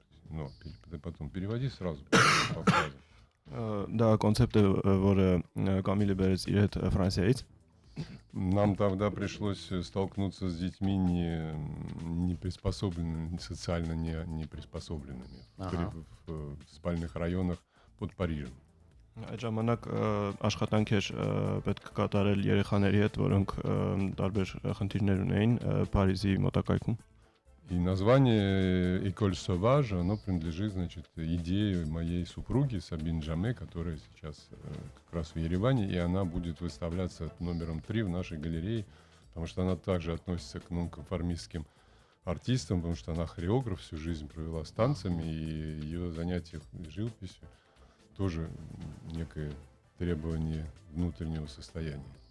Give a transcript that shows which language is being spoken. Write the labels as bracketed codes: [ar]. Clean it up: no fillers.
[ru] Ну, потом переводи сразу по фразе. [hy] Դա կոնցեպտ է, որը Կամիլը բերեց իր հետ Ֆրանսիայից։ [ru] Нам тогда пришлось столкнуться с детьми не приспособленными, социально не приспособленными в спальных районах под Парижем. [hy] Այդ ժամանակ աշխատանք էր պետք կատարել երեխաների հետ, որոնք տարբեր խնդիրներ ունեին Փարիզի մոտակայքում։ [ru] И название «École Sauvage», оно принадлежит, значит, идее моей супруги Сабин Джаме, которая сейчас как раз в Ереване, и она будет выставляться номером 3 в нашей галерее, потому что она также относится к нонконформистским артистам, потому что она хореограф, всю жизнь провела с танцами, и ее занятия живописью тоже некое требование внутреннего состояния.